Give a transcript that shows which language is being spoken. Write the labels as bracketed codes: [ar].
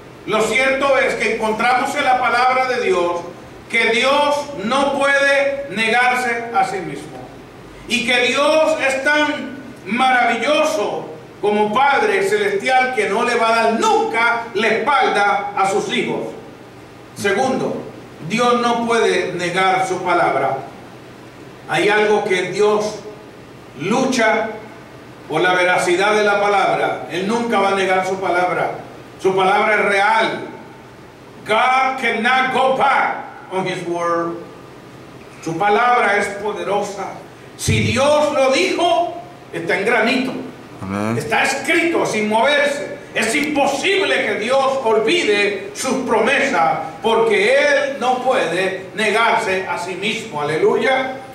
[es] Lo cierto es que encontramos en la palabra de Dios que Dios no puede negarse a sí mismo, y que Dios es tan maravilloso como Padre Celestial que no le va a dar nunca la espalda a sus hijos. Segundo, Dios no puede negar su palabra. Hay algo que Dios lucha por la veracidad de la palabra. Él nunca va a negar su palabra. Su palabra es real. [en] God cannot go back on his word. [es] Su palabra es poderosa. Si Dios lo dijo, está en granito. Amén. Está escrito sin moverse. Es imposible que Dios olvide sus promesas, porque Él no puede negarse a sí mismo. Aleluya.